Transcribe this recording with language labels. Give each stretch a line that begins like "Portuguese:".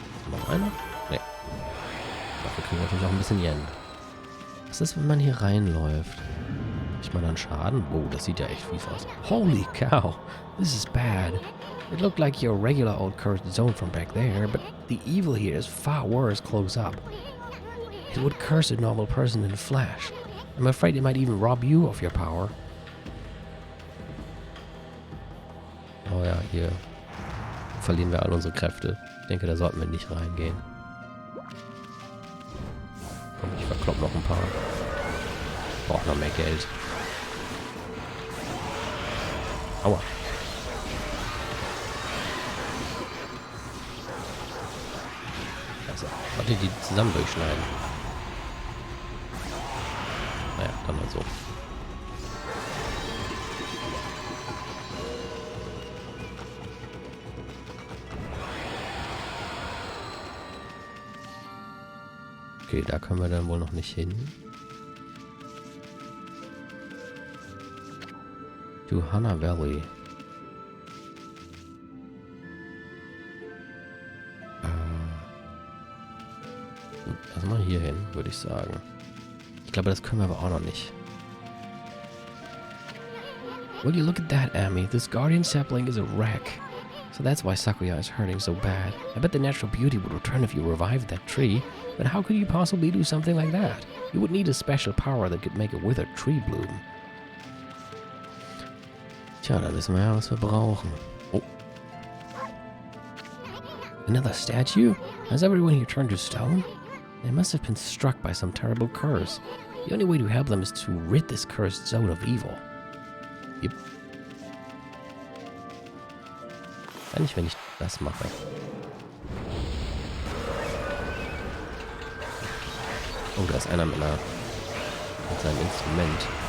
German: Noch einer? Ne. Dafür kriegen wir natürlich auch ein bisschen Yen. Was ist, wenn man hier reinläuft? Ich meine dann Schaden? Oh, das sieht ja echt fies aus.
English: Holy cow! This is bad. It looked like your regular old cursed zone from back there, but the evil here is far worse close up. It would curse a normal person in a flash. I'm afraid it might even rob you of your power.
German: Oh ja, hier verlieren wir all unsere Kräfte. Ich denke, da sollten wir nicht reingehen. Komm, ich verklopp noch ein paar. Braucht noch mehr Geld. Aua. Also, wollte die zusammen durchschneiden. Naja, dann mal so. Okay, da können wir dann wohl noch nicht hin.
English: To Hana Valley.
German: Erstmal hier hin, würde ich sagen. Ich glaube, das können wir aber auch noch nicht.
English: Will you look at that, Amy? This guardian sapling is a wreck. So that's why Sakuya is hurting so bad. I bet the natural beauty would return if you revived that tree. But how could you possibly do something like that? You would need a special power that could make a withered tree bloom.
German: Tja, da wissen wir ja, was wir brauchen. Oh.
English: Another statue? Has everyone here turned to stone? They must have been struck by some terrible curse. The only way to help them is to rid this cursed zone of evil. Yep.
German: Kann ich, wenn ich das mache. Oh, da ist einer mit seinem Instrument.